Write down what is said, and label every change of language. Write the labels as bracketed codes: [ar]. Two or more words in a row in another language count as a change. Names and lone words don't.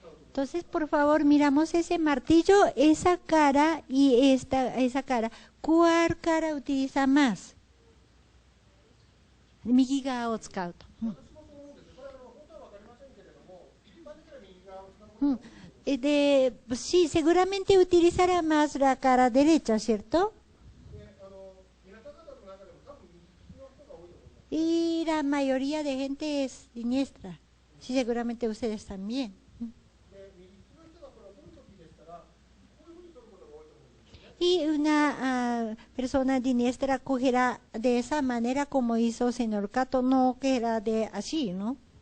[es] Entonces, por favor, miramos ese martillo, esa cara y esa cara. ¿Cuál cara utiliza más? [ja] 右側を使うと。 [es] Sí, seguramente utilizará más la cara derecha, ¿cierto? Y la mayoría de gente es siniestra. Sí, seguramente ustedes también. Y una persona diestra cogerá de esa manera como hizo el señor Kato, no cogerá de así, ¿no?